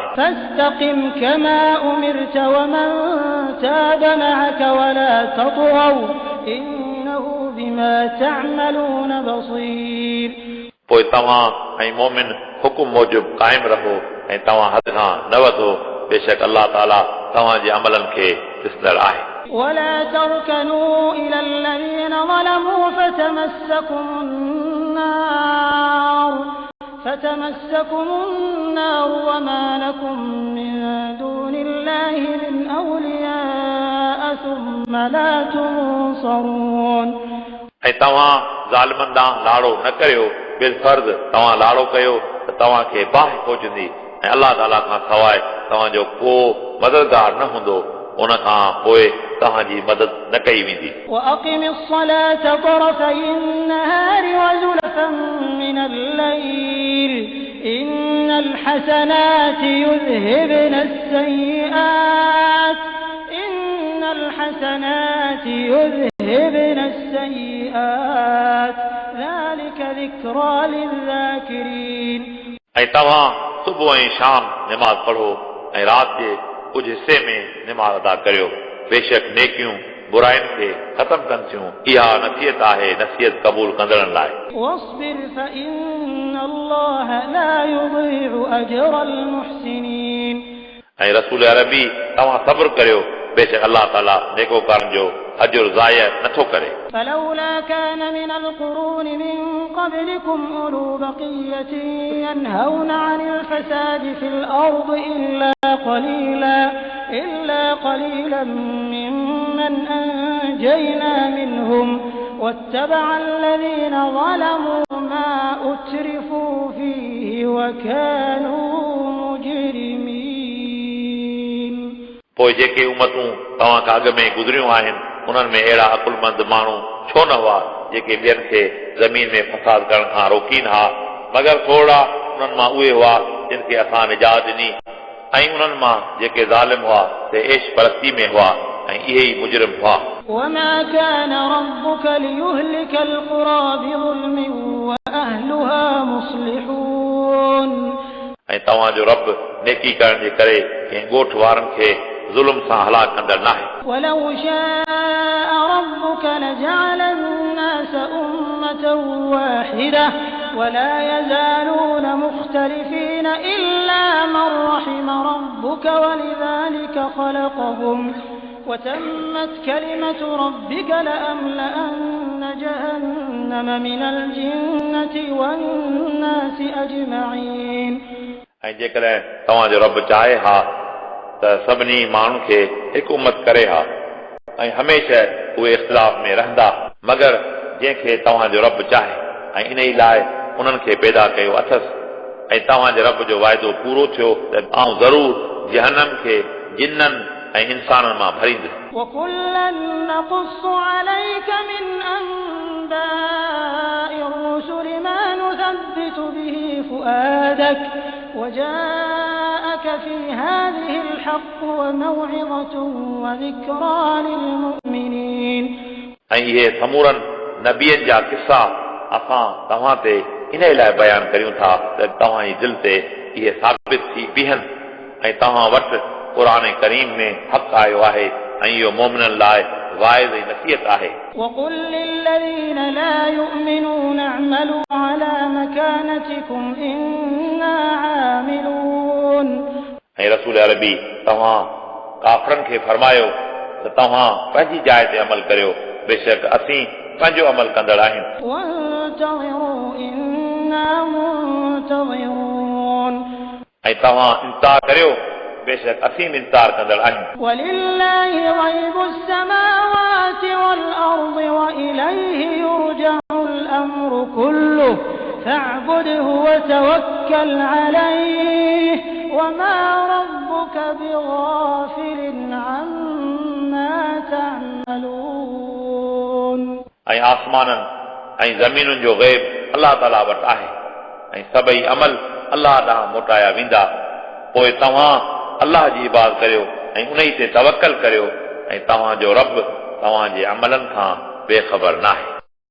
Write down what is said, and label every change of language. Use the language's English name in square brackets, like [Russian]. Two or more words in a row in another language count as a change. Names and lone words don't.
[Arabic] فاستقم كما أمرت ومن تاب معك ولا تطغوا إنه بما تعملون بصير [Sindhi] पोइ तव्हां ऐं मोमिन हुकुम मूजिब क़ाइम रहो ऐं तव्हां हद खां न वधो बेशक अलाह ताला तव्हांजे अमलनि खे ॾिसंदड़ आहे [Arabic] ولا تركنوا إلى الذين ظلموا فتمسكم النار وما لكم من دون الله من أولياء ثم لا تنصرون [Sindhi] ऐं तव्हां ज़ालिमनि ॾांहुं लाड़ो न करियो बिलफर्ज़ तव्हां लाड़ो कयो त तव्हांखे बाहि पहुचंदी ऐं अलाह ताला खां सवाइ तव्हांजो को मददगार न हूंदो उन खां पोइ तव्हांजी मदद न कई वेंदी [Arabic] وأقم الصلاة طرفي النهار وزلفا من الليل إن الحسنات يذهبن السيئات ذلك ذكرى للذاكرين [Sindhi] ऐं तव्हां सुबुह ऐं शाम निमाज़ पढ़ो ऐं राति जे कुझु हिसे में निमाज़ अदा करियो बेशक नेकियूं बुराइनि खे ख़तम कनि थियूं इहा नसीहत आहे नसीहत क़बूल कंदड़नि लाइ [Arabic] واصبر فإن الله لا يضيع أجر المحسنين [Sindhi] ऐं रसूल अरबी तव्हां सब्र करियो बेशक अल्लाह ताला नेकोकारनि जो अजुर ज़ाया नथो करे [Arabic] فلولا كان من القرون من قبلكم أولو بقية ينهون عن الفساد في الأرض إلا قليلا ممن أنجينا منهم واتبع الذين ظلموا ما أترفوا فيه وكانوا مجرمين [Sindhi] पोइ जेके उमतूं तव्हां खां अॻु में गुज़रियूं आहिनि उन्हनि में अहिड़ा अकुलमंद माण्हू छो न हुआ जेके ॿियनि खे ज़मीन में फसाद करण खां रोकीनि हा मगर थोरा उन्हनि मां उहे हुआ जिन खे असां निजात ॾिनी ऐं उन्हनि मां जेके ज़ालिम हुआ से ऐश परस्ती में हुआ ऐं इहे ई मुजरिम हुआ [Arabic] وما كان ربك ليهلك القرى بظلم وأهلها مصلحون [Sindhi] ऐं तव्हांजो रब नेकी करण जे करे कंहिं ॻोठ वारनि खे ज़ुल्म सां हलाक कंदड़ नाहे [Arabic] ولو شاء ربك لجعل الناس أمة واحدة ولا يزالون مختلفين إلا من رحم ربك ولذلك خلقهم وتمت كلمة ربك لأملأن جهنم من الجنة والناس أجمعين [Sindhi] ऐं जेकॾहिं तव्हांजो रब चाहे हा त सभिनी माण्हुनि खे हिकु उमत करे हा ऐं हमेशह उहे इख़्तिलाफ़ में रहंदा मगर जंहिंखे तव्हांजो रब चाहे ऐं इन ई लाइ उन्हनि खे पैदा कयो अथसि ऐं तव्हांजे रब जो वाइदो पूरो थियो त आउं ज़रूर जहन्नम खे जिन्ननि ऐं इंसाननि मां भरींदुसि [Arabic] وكلا نقص عليك من أنباء الرسل ما نثبت به فؤادك وجاءك في هذه الحق وموعظة وذكرى للمؤمنين [Sindhi] ऐं इहे समूरनि नबियनि जा किस्सा असां तव्हां ते इन लाइ बयानु करियूं था त तव्हांजी दिलि ते इहे साबित थी बीहनि ऐं तव्हां वटि क़ुरान करीम में हक़ आयो आहे ऐं इहो मोमिननि लाइ वाइज़ ऐं नसीहत आहे [Arabic] وقل للذين لا يؤمنون اعملوا على مكانتكم إنا عاملون [Sindhi] ऐं रसूल अरबी तव्हां काफ़रनि खे फरमायो त तव्हां पंहिंजी जाइ ते अमल करियो बेशक असीं पंहिंजो अमल कंदड़ आहियूं [Arabic] وانتظروا إنا منتظرون [Sindhi] ऐं तव्हां इंतज़ार करियो बेशक असीं इंतज़ार कंदड़ आहियूं [Arabic] ولله غيب السماوات والأرض وإليه يرجع الأمر كله فاعبده وتوكل عليه وما ربك بغافل عما تعملون [Sindhi] ऐं आसमाननि ऐं ज़मीनुनि जो ग़ैब अलाह ताला वटि आहे ऐं सभई अमल अलाह ॾांहुं मोटाया वेंदा पोइ तव्हां अलाह जी इबादत करियो ऐं उन ते तवक्कल करियो ऐं तव्हांजो रब तव्हांजे अमलनि खां बेख़बर नाहे